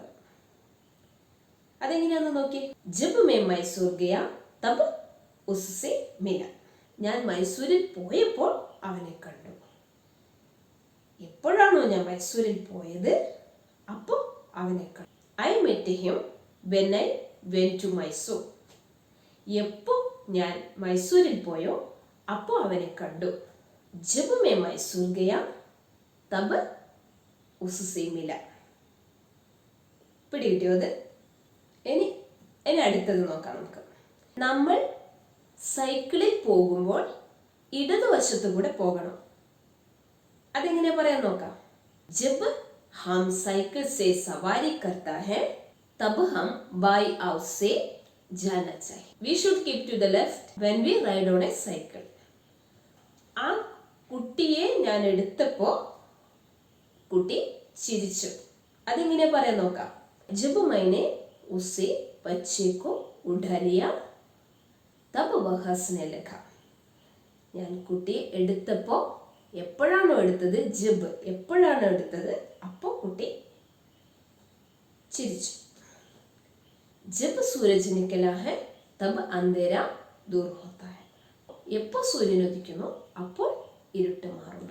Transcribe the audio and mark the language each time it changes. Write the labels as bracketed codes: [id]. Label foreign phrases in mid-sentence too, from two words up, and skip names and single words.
[ml] അതെങ്ങനെയാണെന്ന് നോക്കി. [hi] जब मैं मैसूर गया तब उससे मिला, [ml] ഞാൻ മൈസൂരിൽ പോയപ്പോൾ അവനെ കണ്ടു. എപ്പോഴാണോ ഞാൻ മൈസൂരിൽ പോയത് അപ്പോൾ അവനെ കണ്ടു. [en] I met him when I went to Mysore, [ml] എപ്പോൾ ഞാൻ മൈസൂരിൽ പോയോ അപ്പോൾ അവനെ കണ്ടു. [hi] जब मैं मैसूर गया तब उससे मिला. [ml] പിടികിട്ടിയോ അത്? ഇനി അടുത്തത് നോക്കാം നമുക്ക്. നമ്മൾ സൈക്കിളിൽ പോകുമ്പോൾ ഇടതുവശത്തു കൂടെ പോകണം. അതെങ്ങനെ പറയാൻ നോക്കാം. [hi] जब हम साइकिल से सवारी करता है तब हम बाईं ओर से जाना चाहिए. [en] We should keep to the left when we ride on a cycle. [ml] ആ കുട്ടിയെ ഞാൻ എടുത്തപ്പോൾ കുട്ടി ചിരിച്ചു. അതെങ്ങനെ പറയാൻ നോക്കാം. [hi] जब मैंने उसे ബच्चे को उठा लिया तब वह हंसने लगा. [ml] ഞാൻ കുട്ടിയെ എടുത്തപ്പോൾ, എപ്പോഴാണോ എടുത്തത്, ജബ് എപ്പോഴാണോ എടുത്തത് അപ്പോൾ കുട്ടി ചിരിച്ചു. [hi] जब सूरज निकला है तब अंधेरा दूर होता है. [ml] എപ്പോൾ സൂര്യൻ ഉദിക്കുന്നു അപ്പോൾ ഇരുട്ട് മാറുന്നു.